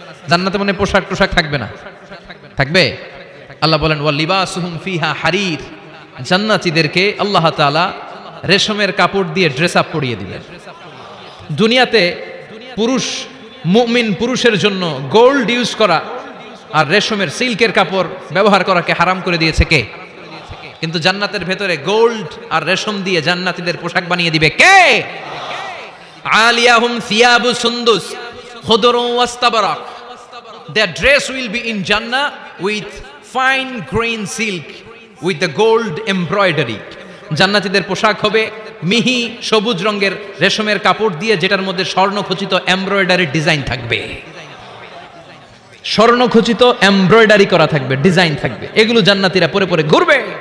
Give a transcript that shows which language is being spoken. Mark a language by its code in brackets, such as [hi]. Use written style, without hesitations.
[bn] জান্নাতে মনে পোশাক টোশাক থাকবে না? থাকবে। আল্লাহ বলেন [ar] ওয়া লিবাসুহুম ফিহা হারির, [bn] জান্নাতীদেরকে আল্লাহ তাআলা রেশমের কাপড় দিয়ে ড্রেস আপ পরিয়ে দিবেন। দুনিয়াতে পুরুষ, মুমিন পুরুষের জন্য গোল্ড ইউজ করা আর রেশমের সিল্কের কাপড় ব্যবহার করাকে হারাম করে দিয়েছে কে? কিন্তু জান্নাতের ভেতরে গোল্ড আর রেশম দিয়ে জান্নাতীদের পোশাক বানিয়ে দিবে কে? [ar] আলিয়াহুম সিয়াবু সুন্দুস খুদরু ওয়াস্তাবরাক, [en] their dress will be in Jannah with fine grain silk with the gold embroidery. [bn] জান্নাতীদের পোশাক হবে মিহি সবুজ রঙের রেশমের কাপড় দিয়ে, যেটার মধ্যে স্বর্ণখচিত এমব্রয়ডারি ডিজাইন থাকবে। স্বর্ণখচিত এমব্রয়ডারি করা থাকবে, ডিজাইন থাকবে। এগুলো জান্নাতীরা পরে পরে ঘুরবে।